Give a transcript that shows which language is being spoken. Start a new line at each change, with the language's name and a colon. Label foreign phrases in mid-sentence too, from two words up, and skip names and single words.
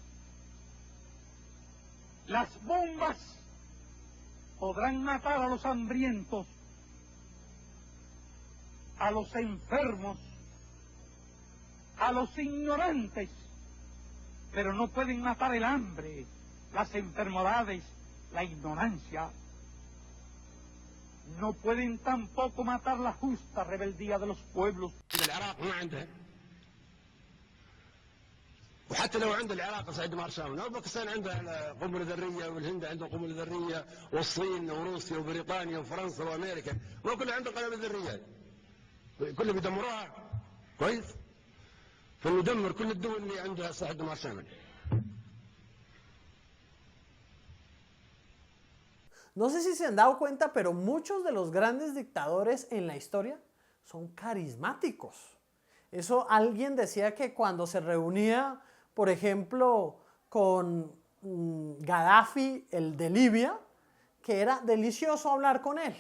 Spanish: Las bombas podrán matar a los hambrientos, a los enfermos, a los ignorantes, pero no pueden matar el hambre, las enfermedades, la ignorancia. No pueden tampoco matar la justa rebeldía de los pueblos.
Arabic: وحتى لو عند العراق سعيد مارشال وباكستان عندها قنبله ذريه والهند عندها قنبله ذريه والصين وروسيا وبريطانيا وفرنسا وامريكا ما كلها عندها قنابل ذريه كلهم بيدمروها كويس فندمر كل الدول اللي عندها سلاح دمار شامل.
Spanish: No sé si se han dado cuenta, pero muchos de los grandes dictadores en la historia son carismáticos. Eso alguien decía que cuando se reunía, por ejemplo, con Gaddafi, el de Libia, que era delicioso hablar con él.